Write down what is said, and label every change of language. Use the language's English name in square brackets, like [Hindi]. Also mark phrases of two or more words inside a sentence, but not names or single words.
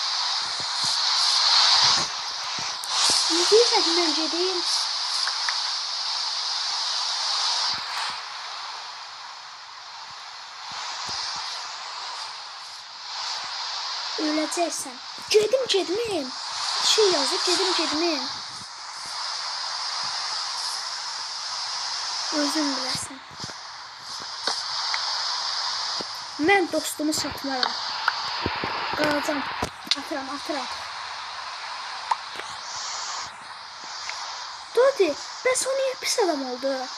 [Turkish] Ne diyecektim önce değil. Öleceksen. [Azerbaijani] Gedim. Şey yazıp gedim. Özün biləsən. Mən dostumu satmaram. Qalacam. Atıram. Dodi, bəs o niyə pis adam oldu?